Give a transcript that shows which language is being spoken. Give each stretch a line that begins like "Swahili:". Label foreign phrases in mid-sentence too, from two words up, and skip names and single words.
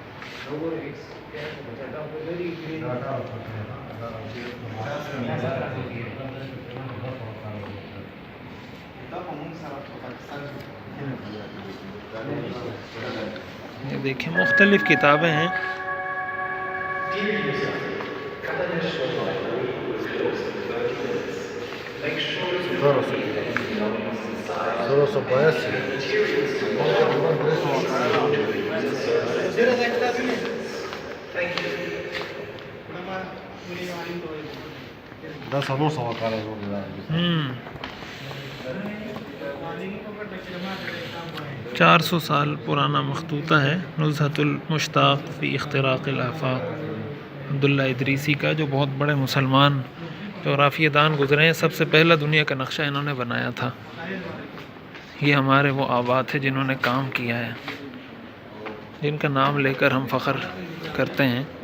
Urdu: یہ دیکھیں مختلف کتابیں ہیں.
Italian: Solo so può essere. Adesso non so fare con
Urdu: 400 سال پرانا مخطوطہ ہے, نزہۃ المشتاق فی اختراق الآفاق, عبداللہ ادریسی کا, جو بہت بڑے مسلمان جغرافیہ دان گزرے ہیں. سب سے پہلا دنیا کا نقشہ انہوں نے بنایا تھا. یہ ہمارے وہ آبا تھے جنہوں نے کام کیا ہے, جن کا نام لے کر ہم فخر کرتے ہیں.